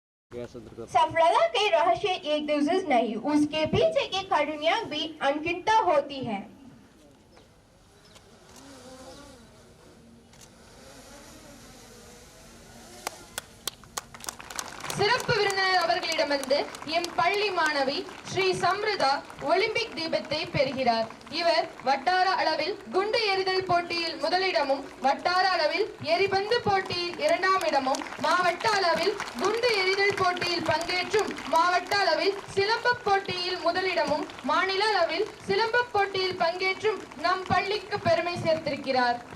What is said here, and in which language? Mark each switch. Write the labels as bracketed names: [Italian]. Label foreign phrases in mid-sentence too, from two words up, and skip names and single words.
[Hindi] सफलता के रहस्य एक दूसरे नहीं, उसके पीछे की कड़ियां भी अनगिनत होती है। [Tamil] சிறப்பு விருந்தினர் அவர்களிடமிருந்து எம் பள்ளி மாணவி ஸ்ரீ சம்ருதா ஒலிம்பிக் தீபத்தை பெறுகிறார். இவர் வட்டார அளவில் குண்டு எறிதல் போட்டியில் முதலிடமும், வட்டார அளவில் எரிபந்து போட்டியில் இரண்டாம் இடமும், மாவட்ட அளவில் குண்டு எறிதல் போட்டியில் பங்கேற்றும் மாவட்ட அளவில் சிலம்ப போட்டியில் முதலிடமும், மாநில அளவில் சிலம்ப போட்டியில் பங்கேற்றும் நம் பள்ளிக்கு பெருமை சேர்த்திருக்கிறார்.